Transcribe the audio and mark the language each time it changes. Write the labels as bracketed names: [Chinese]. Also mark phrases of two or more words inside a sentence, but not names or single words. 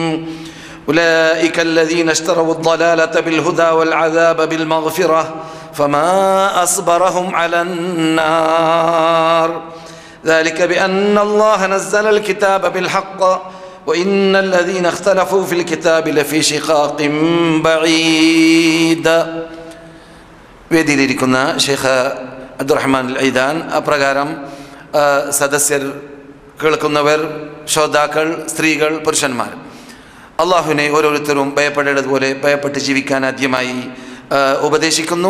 [Arabic] أولئك الذين اشتروا الضلالة بالهدى والعذاب بالمغفرة فما أصبرهم على النار ذلك بأن الله نزل الكتاب بالحق وإن الذين اختلفوا في الكتاب لفي شقاق بعيد. [Malayalam] വേദിയിലിരിക്കുന്ന ഷെയ്ഖ് അബ്ദുറഹ്മാൻ അൽ ഐദാൻ അപ്രകാരം സദസ്യർ, കേൾക്കുന്നവർ, ശ്രോതാക്കൾ, സ്ത്രീകൾ, പുരുഷന്മാർ, അള്ളാഹുവിനെ ഓരോരുത്തരും ഭയപ്പെടേണ്ടതുപോലെ ഭയപ്പെട്ട് ജീവിക്കാൻ ആദ്യമായി ഉപദേശിക്കുന്നു.